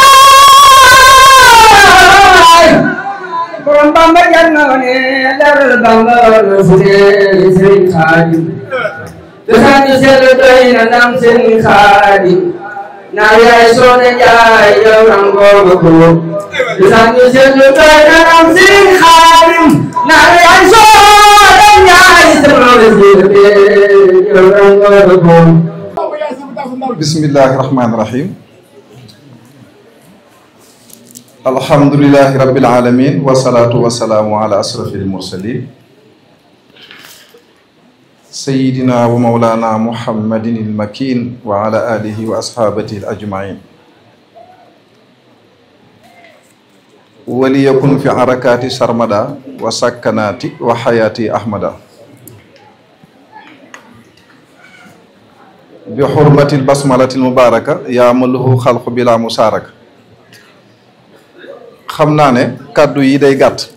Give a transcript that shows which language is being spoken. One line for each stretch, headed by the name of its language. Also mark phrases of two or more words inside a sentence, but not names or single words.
Wolof: borom Bamba janna ne dar Bamba Serigne Khadim te sani sel doy na ndam Serigne Khadim na yaay soone jaay yow rango ko te sani sel doy na ndam Serigne Khadim na yaay soone jaay yow rango ko
Arabic: بسم الله الرحمن الرحيم الحمد لله رب العالمين والصلاة والسلام على أشرف المرسلين سيدنا ومولانا محمد المكين وعلى آله وأصحابه الأجمعين وليكن في حركة سرمدا وسكنة وحياة أحمد بحرمة البسملة المباركة يا مالك الخلق بلا مشاركة
Wolof: xam naa ne kàddu yi day gàtt